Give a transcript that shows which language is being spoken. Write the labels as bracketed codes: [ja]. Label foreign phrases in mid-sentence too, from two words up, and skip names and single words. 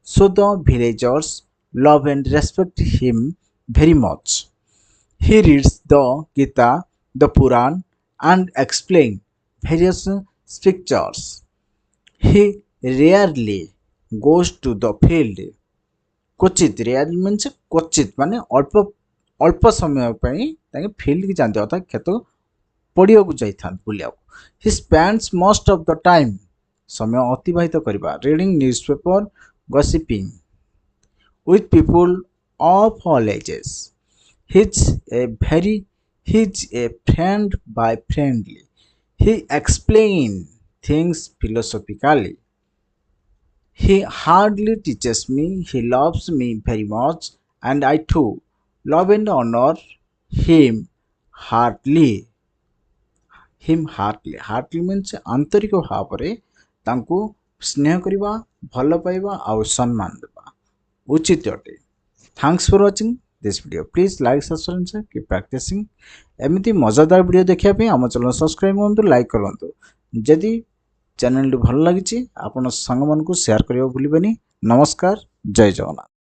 [en] So the villagers love and respect him very much. He reads the Gita, the Puran, and explains various scriptures. He rarely goes to the field. [or] क्वचित [en] rare means [or] କ୍ୱଚିତ ମାନେ ଅଳ୍ପ ଅଳ୍ପ ସମୟ ପାଇଁ ତାଙ୍କେ ଫିଲ୍ଡ କି ଯାଆନ୍ତି ଅର୍ଥାତ୍ କ୍ଷେତ ପଡ଼ିବାକୁ ଯାଇଥାନ୍ତି ବୁଲିବାକୁ. [en] he spends most of the time [or] ସମୟ ଅତିବାହିତ କରିବା [en] reading news paper gossiping with people of all ages. He's he's a friend by friendly. He explains things philosophically. He hardly teaches me. He loves me very much, and I too love and honor him heartily. Heartily means [or] ଆନ୍ତରିକ ଭାବରେ ତାଙ୍କୁ ସ୍ନେହ କରିବା ଭଲ ପାଇବା ଆଉ ସମ୍ମାନ ଦେବା ଉଚିତ ଅଟେ. [en] Thanks for watching this video. Please like, subscribe and keep practicing. [or] ଏମିତି ମଜାଦାର ଭିଡ଼ିଓ ଦେଖିବା ପାଇଁ ଆମ [en] channel subscribe [or] କରନ୍ତୁ, ଲାଇକ୍ କରନ୍ତୁ. ଯଦି ଚ୍ୟାନେଲଟି ଭଲ ଲାଗିଛି ଆପଣ ସାଙ୍ଗମାନଙ୍କୁ ସେୟାର କରିବାକୁ ଭୁଲିବେନି. ନମସ୍କାର, ଜୟ ଜଗନ୍ନାଥ.